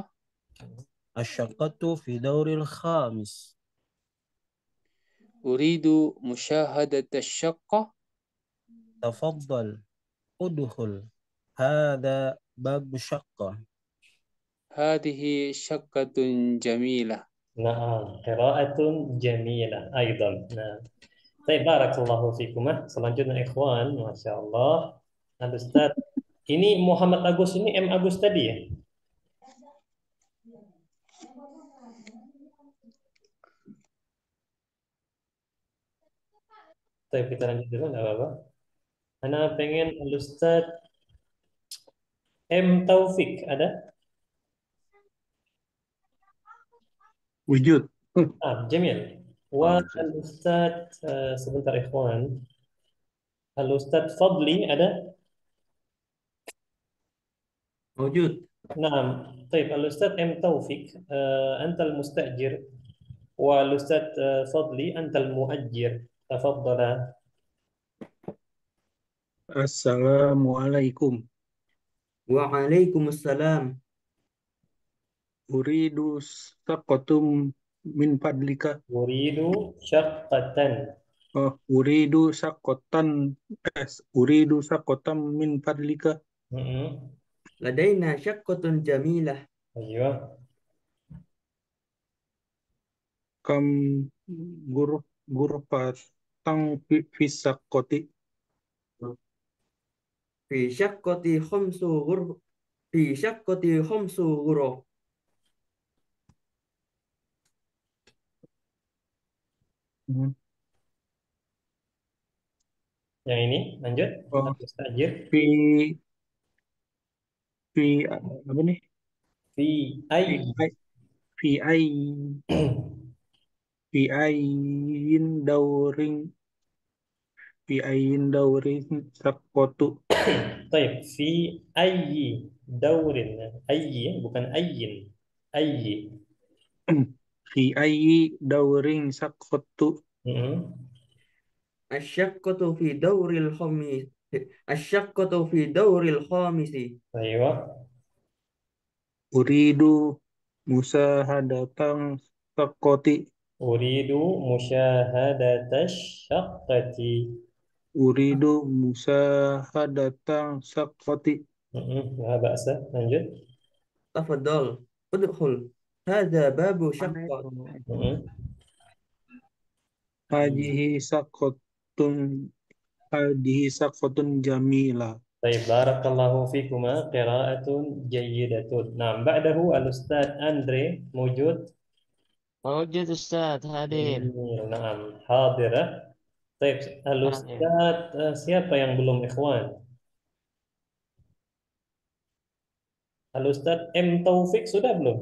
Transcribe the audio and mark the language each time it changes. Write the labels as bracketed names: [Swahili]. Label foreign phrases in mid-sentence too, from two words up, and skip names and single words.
[Arabic] الشقة في الدور الخامس. أريد مشاهدة شقة. تفضل ادخل هذا باب الشقة هذه شقة جميلة. Nah, قراءة جميلة أيضا. [Indonesian] Nah, baik, [Arabic] بارك الله فيكم. [Indonesian] Selanjutnya ikhwan, [Arabic] ما شاء الله. [Indonesian] Ustaz, ini Muhammad Agus ini M Agus tadi ya? Baik, kita lanjut dulu, nggak apa-apa. Ana pengen Ustaz M Taufik, ada? [Arabic] Wujud. Jamil. [Indonesian] Wa Ustaz, sebentar ikhwan. Ustaz Fadli ada? [Arabic] موجود. نعم. طيب الأستاذ M توفيق أنت المستأجر والأستاذ فضلي أنت المؤجر تفضل. Assalamualaikum. Waalaikumsalam. أريد شقة من فضلك. أريد شقة. أريد شقة. أريد شقة من فضلك. لدينا شقة جميلة. أيوه. كم غرفة في الشقة. في شقة خمس غرف. في شقة خمس غرف. [Indonesian] Yang ini lanjut. [Arabic] Mustajir. [Indonesian] Fi apa nih? [Arabic] في أي. في أي دور. في أي دور الشقة. [Indonesian] Baik, [Arabic] في أي دور. [Indonesian] Ayyi bukan ayyin. Ayyi. [Arabic] في أي دور الشقة. الشقة في دور الخامس. الشقة في دور الخامس. أيوة. أريد مشاهدة الشقة. أريد مشاهدة الشقة. أريد مشاهدة الشقة. لا بأس. [Indonesian] Lanjut. [Arabic] تفضل ادخل هذا باب شقة. هذه شقة جميلة. Baik, بارك الله فيكما قراءة جيدة. [Indonesian] Nah, [Arabic] بعده الأستاذ Andre موجود. موجود أستاذ hadir. نعم، حاضرة. [Indonesian] Baik, al-Ustaz siapa yang belum ikhwan? Al-Ustaz M Taufik sudah belum?